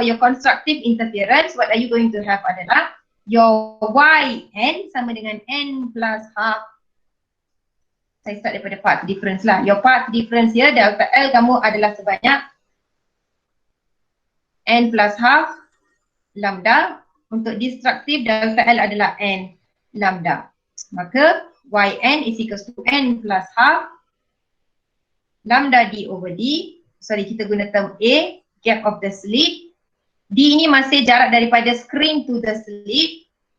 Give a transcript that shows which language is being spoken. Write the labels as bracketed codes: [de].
[en] For your constructive interference, what are you going to have adalah your Yn [ms] sama dengan [en] N plus half. [ms] Saya start daripada path difference lah. [en] Your path difference here, [ms] delta L kamu adalah sebanyak N plus half lambda. Untuk destructive, delta L adalah N lambda. Maka [en] Yn is equals to N plus half lambda D over D. Sorry, [ms] kita guna [en] term A, gap of the slit. [ms] D ini masih jarak daripada [en] screen to the slit.